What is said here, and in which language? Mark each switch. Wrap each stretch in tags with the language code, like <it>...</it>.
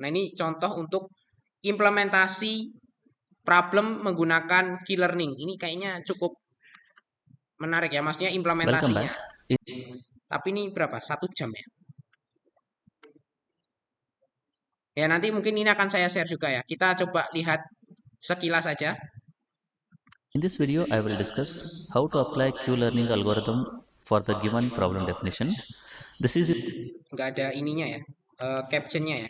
<id>Nah, ini contoh untuk implementasi problem menggunakan key learning. Ini kayaknya cukup menarik ya, maksudnya implementasinya. Tapi ini berapa? 1 jam ya. Ya nanti mungkin ini akan saya share juga ya. Kita coba lihat sekilas saja.</id> <en>In this video, I will discuss how to apply Q-learning algorithm for the given problem definition. This is the</en> <id>Nggak ada ininya ya, captionnya ya.</id>